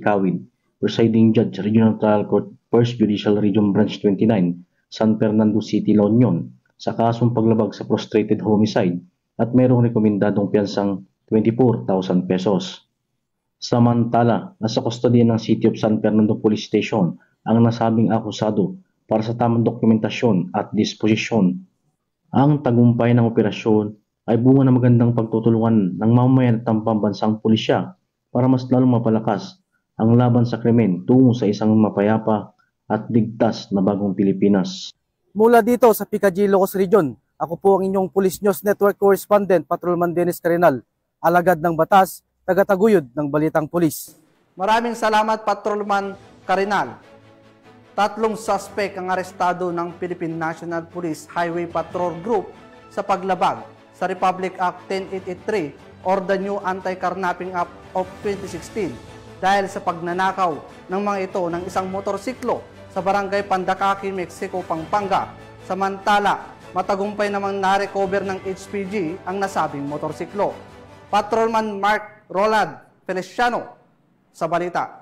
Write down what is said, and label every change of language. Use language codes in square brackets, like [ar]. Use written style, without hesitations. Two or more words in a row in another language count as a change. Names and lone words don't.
[tl] Kawin, presiding judge, Regional Trial Court, 1st Judicial Region Branch 29, San Fernando City, La Union, sa kasong paglabag sa [en] prostrated homicide [tl] at mayroong rekomendadong piyansang 24,000 pesos. Samantala, nasa kustodiya ng City of San Fernando Police Station ang nasabing akusado para sa tamang dokumentasyon at disposisyon. Ang tagumpay ng operasyon ay bunga ng magandang pagtutulungan ng mamamayan at ng pambansang pulisya para mas lalong mapalakas ang laban sa krimen tungo sa isang mapayapa at ligtas na bagong Pilipinas. Mula dito sa Picadillo, Ilocos Region, ako po ang inyong Police News Network correspondent, Patrolman Dennis Carinal, alagad ng batas, tagataguyod ng balitang pulis. Maraming salamat, Patrolman Carinal. 3 suspect ang arestado ng Philippine National Police Highway Patrol Group sa paglabag sa Republic Act 10883 [en] or the new [tl] Anti-Carnapping Act of 2016 dahil sa pagnanakaw ng mga ito ng isang motorsiklo sa Barangay Pandakaki, Mexico, Pampanga. Samantala, matagumpay namang na-recover ng HPG ang nasabing motorsiklo. Patrolman Mark Roland Feliciano sa balita.